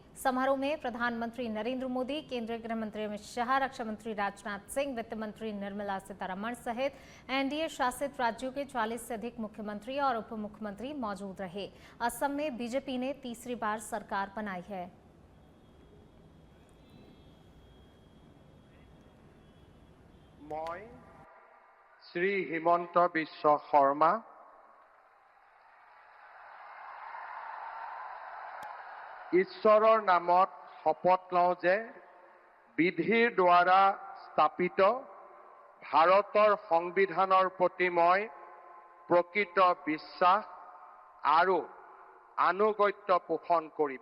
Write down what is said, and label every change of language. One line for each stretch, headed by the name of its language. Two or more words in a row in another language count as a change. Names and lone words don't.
Hindi: समारोह में प्रधानमंत्री नरेंद्र मोदी, केंद्रीय गृह मंत्री अमित शाह, रक्षा मंत्री राजनाथ सिंह, वित्त मंत्री निर्मला सीतारमण सहित एनडीए शासित राज्यों के 40 से अधिक मुख्यमंत्री और उप मुख्यमंत्री मौजूद रहे। असम में बीजेपी ने तीसरी बार सरकार बनाई है। मैं श्री हिमंत बिस्वा शर्मा
Assamese: ঈশ্বৰৰ নামত শপত লওঁ যে বিধিৰ দ্বাৰা স্থাপিত ভাৰতৰ সংবিধানৰ প্ৰতি মই প্ৰকৃত বিশ্বাস আৰু আনুগত্য পোষণ কৰিম।